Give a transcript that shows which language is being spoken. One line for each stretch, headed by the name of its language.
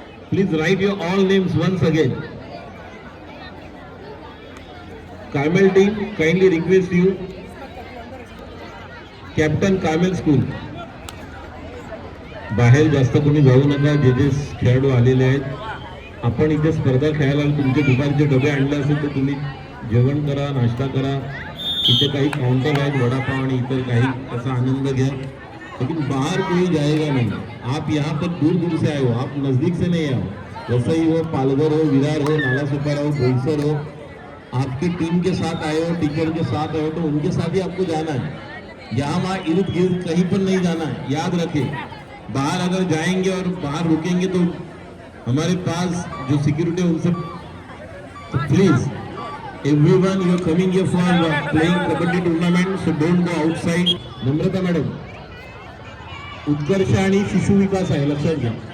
English: Please write your all names once again. Carmel team kindly request you captain Carmel school.
Marathi: बाहेर जास्त कोणी जाऊ नका. जे जे खेळाडू आलेले आहेत आपण इथे स्पर्धा खेळायला तुमचे दुपारचे डबे आणले असेल तर तुम्ही जेवण करा, नाश्ता करा. इथे काही काउंटर आहेत, वडापाव आणि इतर काही, त्याचा आनंद घ्या.
Hindi: लेकिन बाहर कोई जाएगा नहीं. आप यहाँ पर दूर दूर से आए हो, आप नजदीक से नहीं आओ. वसई हो, पालघर हो, विरार हो, नालासोपारा हो, बोईसर हो, आपकी टीम के साथ आए हो, टीचर के साथ आए हो, तो उनके साथ ही आपको जाना है. यहाँ वहाँ इर्द गिर्द कहीं पर नहीं जाना है. याद रखें, बाहर अगर जाएंगे और बाहर रुकेंगे तो हमारे पास जो सिक्योरिटी है उनसे, तो
English: Please everyone you are coming here for playing kabaddi tournament, so don't go outside.
Marathi: Namrata madam, उत्कर्ष आणि शिशु विकास आहे, लक्षात घ्या.